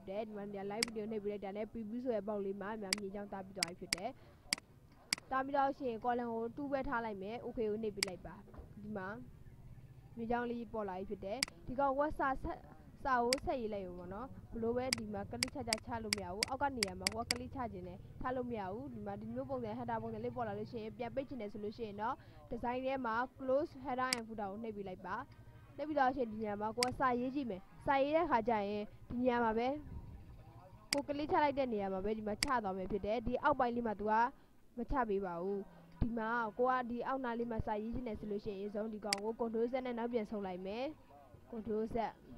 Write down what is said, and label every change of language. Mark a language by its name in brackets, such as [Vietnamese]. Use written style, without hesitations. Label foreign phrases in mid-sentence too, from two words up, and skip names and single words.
[Burmese] တယ်ဒီမှာ [English] line between [Burmese] ကိုနှိပ်ပေးလိုက်တာနဲ့ preview ဆိုတဲ့ပေါက်လေးမှာမြင်းချောင်းတားပြီးသွားပြီဖြစ်တယ်တားပြီးတော့ရှင် column ကို2ပဲထားလိုက်မယ် okay ကိုနှိပ်ပေးလိုက်ပါဒီမှာမြင်းချောင်းလေးပေါ်လာပြီ ဖြစ်တယ်ဒီကောင်ကစာကိုဆက်ရေးလိုက်ရုံပေါ့နော်ဘလို့ပဲဒီမှာကလစ်ချလို့မရဘူးအောက်ကနေရာမှာကလစ်ချခြင်းနဲ့ထား လို့မရဘူးဒီမှာဒီမျိုးပုံစံ header ပုံစံလေးပေါ်လာလို့ရှိရင်ပြန်ပိတ်ခြင်းနဲ့ဆိုလို့ရှိရင်တော့ design ထဲမှာ [English] close header and footer [Burmese] ကိုနှိပ်ပေးလိုက်ပါနှိပ်ပြီးတော့ရှင်ဒီနေရာမှာစာရေးကြည့်မယ်စာရေးတဲ့ခါကျရင်ဒီနေရာမှာပဲကလစ်ချလိုက်တဲ့နေရာမှာပဲဒီမှာချသွားမယ်ဖြစ်တယ်ဒီအောက်ပိုင်းလေးမှာမချပေးပါဘူးဒီမှာဒီအောက်နားလေးမှာစာရေးခြင်းနဲ့ဆိုလို့ရှိရင်ဆုံးဒီကောင်ကို [English] control set [Burmese] နဲ့နောက်ပြန်ဆုပ်လိုက်မယ် [English] control set